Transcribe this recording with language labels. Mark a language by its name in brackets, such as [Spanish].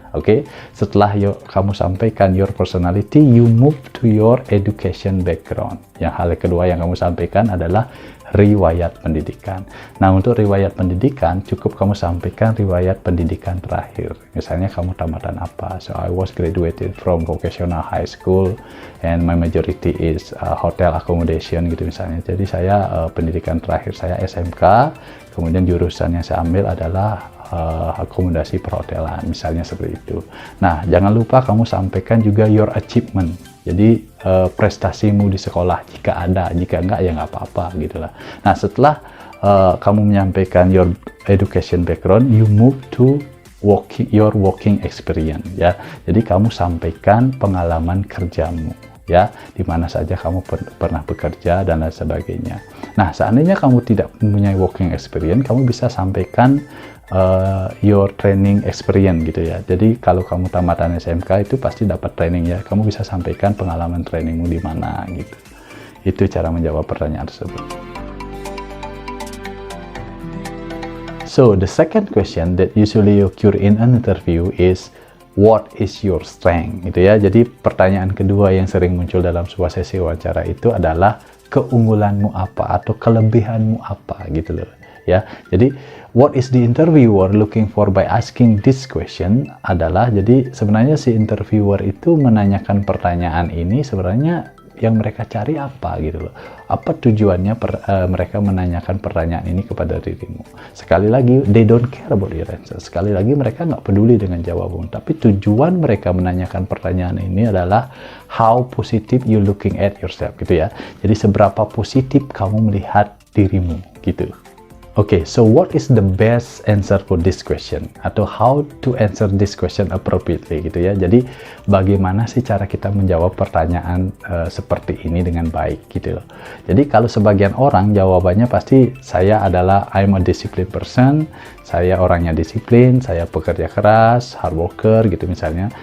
[Indonesian] Oke, setelah kamu sampaikan [English] your personality, you move to your education background. [Indonesian] Yang hal kedua yang kamu sampaikan adalah riwayat pendidikan. Nah, untuk riwayat pendidikan cukup kamu sampaikan riwayat pendidikan terakhir. Misalnya kamu tamatan apa? [English] So I was graduated from vocational high school and my majority is hotel accommodation [Indonesian] gitu misalnya. Jadi saya pendidikan terakhir saya SMK, kemudian jurusan yang saya ambil adalah akomodasi perhotelan, misalnya seperti itu. Nah, jangan lupa kamu sampaikan juga [English] your achievement. [Indonesian] Jadi prestasimu di sekolah jika ada, jika enggak ya nggak apa-apa gitulah. Nah, setelah kamu menyampaikan [English] your education background, you move to your working experience [Indonesian] ya. Jadi kamu sampaikan pengalaman kerjamu ya, di mana saja kamu pernah bekerja dan lain sebagainya. Nah, seandainya kamu tidak mempunyai working experience, kamu bisa sampaikan [English] your training experience [Indonesian] gitu ya. Jadi kalau kamu tamatan SMK itu pasti dapat training ya. Kamu bisa sampaikan pengalaman trainingmu di mana gitu. Itu cara menjawab pertanyaan tersebut. [English] So the second question that usually occur in an interview is what is your strength, [Indonesian] gitu ya. Jadi pertanyaan kedua yang sering muncul dalam sebuah sesi wawancara itu adalah keunggulanmu apa atau kelebihanmu apa, gitu loh ya. Jadi [English] what is the interviewer looking for by asking this question [Indonesian] adalah, jadi sebenarnya si interviewer itu menanyakan pertanyaan ini sebenarnya yang mereka cari apa, gitu loh. Apa tujuannya mereka menanyakan pertanyaan ini kepada dirimu? Sekali lagi, [English] they don't care about your answer. [Indonesian] Sekali lagi, mereka nggak peduli dengan jawabanmu. Tapi tujuan mereka menanyakan pertanyaan ini adalah [English] how positive you looking at yourself, [Indonesian] gitu ya. Jadi seberapa positif kamu melihat dirimu, gitu. [English] Okay, so what is the best answer for this question? [Indonesian] Atau [English] how to answer this question appropriately, [Indonesian] gitu ya. Jadi bagaimana sih cara kita menjawab pertanyaan seperti ini dengan baik, gitu loh. Jadi kalau sebagian orang jawabannya pasti saya adalah [English] I'm a disciplined person, [Indonesian] saya orangnya disiplin, saya pekerja keras, [English] hard worker, [Indonesian] gitu misalnya.